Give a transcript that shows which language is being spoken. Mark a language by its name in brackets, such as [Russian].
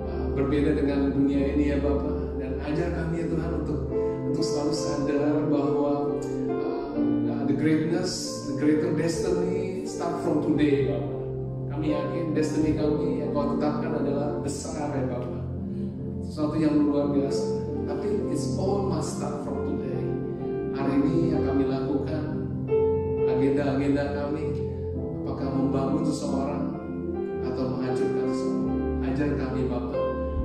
[Indonesian] Berbeda dengan dunia ini ya Bapak, dan ajar kami ya Tuhan untuk selalu sadar bahwa [English] the greatness, the greater destiny start from today [Indonesian] Bapak. Kami yakin destiny kami yang Kau tetapkan adalah besar ya Bapak, sesuatu yang luar biasa. Tapi [English] it's all must start from today. [Indonesian] Hari ini yang kami lakukan, agenda-agenda kami, apakah membangun seseorang atau menghancurkan seseorang. Ajar kami Bapak